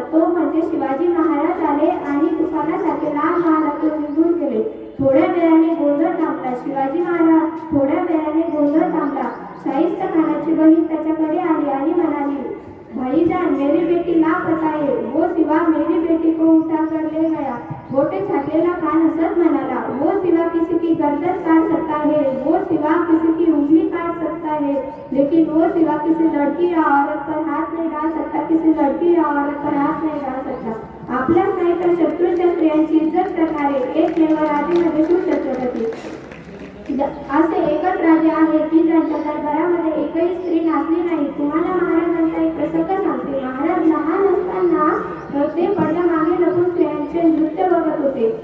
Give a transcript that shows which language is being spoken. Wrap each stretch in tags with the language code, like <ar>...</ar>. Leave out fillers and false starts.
<mr>तो म्हणजे शिवाजी महाराज आले आणि तुफानासारखे लाल महालातून निघून गेले. थोड्या वेळाने गोंधळ थांबला. शिवाजी महाराज थोड्या वेळाने गोंधळ थांबला. शाहिस्त खानाची बहीण त्याच्याकडे आली आणि म्हणाली,</mr> <hi>भाईजान, मेरी बेटी लापता है. वो सिवा मेरी बेटी को उठा कर ले गया.</hi> <mr>बोटे छाटलेला खान हसत म्हणाला,</mr> <hi>वो सिवा किसी की गर्दन काट सकता है, वो सिवा किसी की उंगली काट सकता है, लेकिन वो सिवा किसी लड़की या औरत पर हाथ नहीं डाल सकता, किसी लड़की या औरत पर हाथ नहीं डाल सकता.</hi> <mr>आपल्याच नाही तर शत्रूच्या स्त्रियांची इज्जत करणारे एकमेव राजे म्हणजे शिवछत्रपती. असे एकच राजे आहे की ज्यांच्या दरबारामध्ये एकही स्त्री नाचली नाही. तुम्हाला महाराजांचा एक प्रसंग सांगते. महाराज लहान असताना ते पडद्या मागे लपून स्त्रियांचे नृत्य बघत होते.</mr>